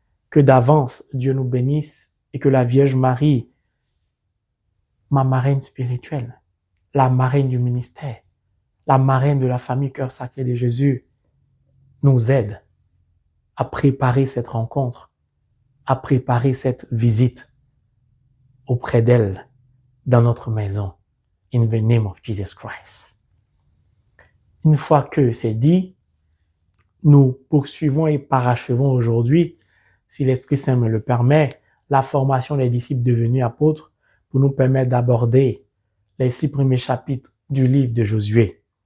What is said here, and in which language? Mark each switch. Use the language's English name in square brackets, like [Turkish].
[French] Que d'avance, Dieu nous bénisse et que la Vierge Marie, ma marraine spirituelle, la marraine du ministère, la marraine de la famille Cœur Sacré de Jésus, nous aide à préparer cette rencontre, à préparer cette visite auprès d'elle dans notre maison. [English] In the name of Jesus Christ. [French] Une fois que c'est dit, nous poursuivons et parachevons aujourd'hui, si l'Esprit Saint me le permet, la formation des disciples devenus apôtres pour nous permettre d'aborder les 6 premiers chapitres du livre de Josué.